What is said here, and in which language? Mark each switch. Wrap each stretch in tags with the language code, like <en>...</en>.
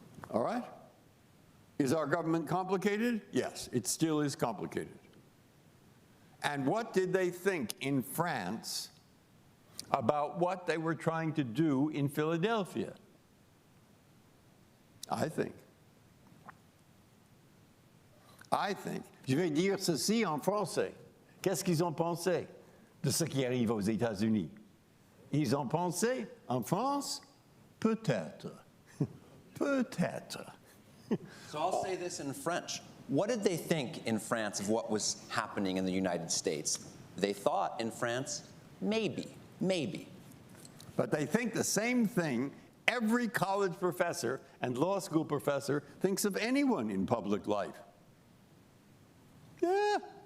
<en>All right? Is our government complicated? Yes, it still is complicated. And what did they think in France about what they were trying to do in Philadelphia? I think,</en> <fr>je vais dire ceci en français. Qu'est-ce qu'ils ont pensé de ce qui arrive aux États-Unis? Ils ont pensé, en France, peut-être. Peut-être.</fr> <en>So I'll say this in French. What did they think in France of what was happening in the United States? They thought in France, maybe. But they think the same thing every college professor and law school professor thinks of anyone in public life. Yeah.</en>